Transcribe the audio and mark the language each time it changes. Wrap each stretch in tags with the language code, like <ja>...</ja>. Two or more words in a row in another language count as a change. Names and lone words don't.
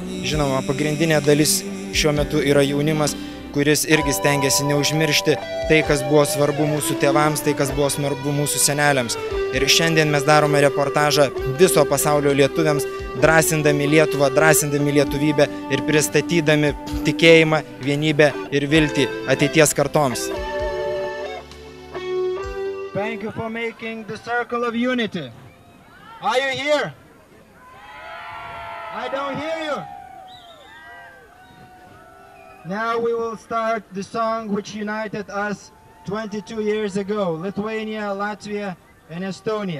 <lt>Žinoma, pagrindinė dalis šiuo metu yra jaunimas, kuris irgi stengiasi neužmiršti tai, kas buvo svarbu mūsų tėvams, tai, kas buvo svarbu mūsų seneliams. Ir šiandien mes darome reportažą viso pasaulio lietuviams, drąsindami Lietuvą, drąsindami lietuvybę ir pristatydami tikėjimą, vienybę ir viltį ateities kartoms.</lt> <en>Thank you for making the circle of unity. Are you here? I don't hear you. Now we will start the song which united us 22 years ago, Lithuania, Latvia, and Estonia.</en>